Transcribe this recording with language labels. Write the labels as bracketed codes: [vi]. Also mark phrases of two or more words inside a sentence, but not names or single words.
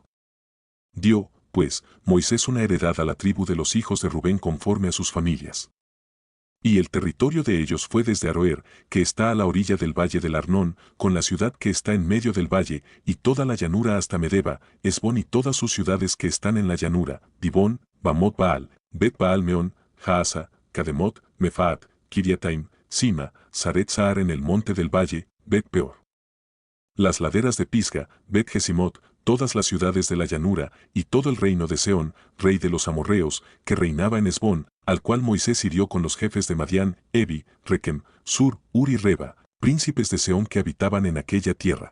[es] Dio, pues, Moisés una heredad a la tribu de los hijos de Rubén conforme a sus familias. Y el territorio de ellos fue desde Aroer, que está a la orilla del valle del Arnón, con la ciudad que está en medio del valle, y toda la llanura hasta Medeba, Esbón y todas sus ciudades que están en la llanura, Dibón, Bamot Baal, Bet Baal Meón, Jaasa, Cademot, Mefaat, Kiriataim, Sima, Saret Sahar en el monte del valle, Bet Peor. Las laderas de Pisga, Bet Jesimot, todas las ciudades de la llanura, y todo el reino de Seón, rey de los amorreos, que reinaba en Esbón, al cual Moisés hirió con los jefes de Madián, Evi, Rekem, Sur, Ur y Reba, príncipes de Seón que habitaban en aquella tierra.